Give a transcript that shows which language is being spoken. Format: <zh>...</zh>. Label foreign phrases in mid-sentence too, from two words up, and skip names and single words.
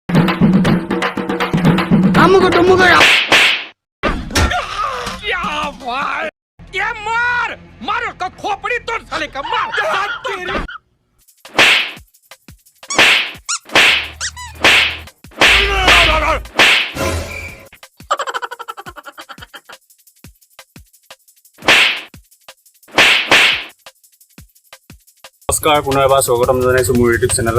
<hi>भाई ये मार मार का खोपड़ी तोड़ साले का मार तेरी</hi> <as>নমস্কাৰ পুনৰ এবাৰ স্বাগতম জনাইছোঁ মোৰ ইউটিউব চেনেলত।</as>